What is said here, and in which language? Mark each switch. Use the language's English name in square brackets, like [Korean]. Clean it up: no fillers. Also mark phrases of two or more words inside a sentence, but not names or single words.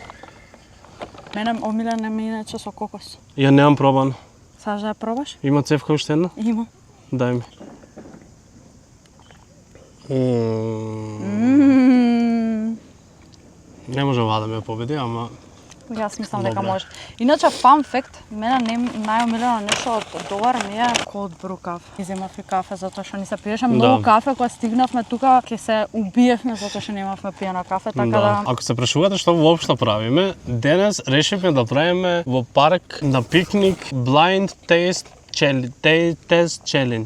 [Macedonian] Мене омилена ми иначе со кокос. Ја немам пробан. Саш да ја пробаш? Има цевка уште една? Има. Дај ми. Не може ова да ме победи, ама... Јас мислам дека може. Иначе, [English] fun fact, [Macedonian] мене најомилено нешто од долар ми е [English] cold brew [Macedonian] кафе. Иземав и кафе затоа што ни се пиеше многу кафе, кога стигнавме тука, ќе се убиевме затоа што немавме пиено кафе, така да... Ако се прашувате што воопшто правиме, денес решивме да правиме во парк на пикник [English] Blind Taste Challenge.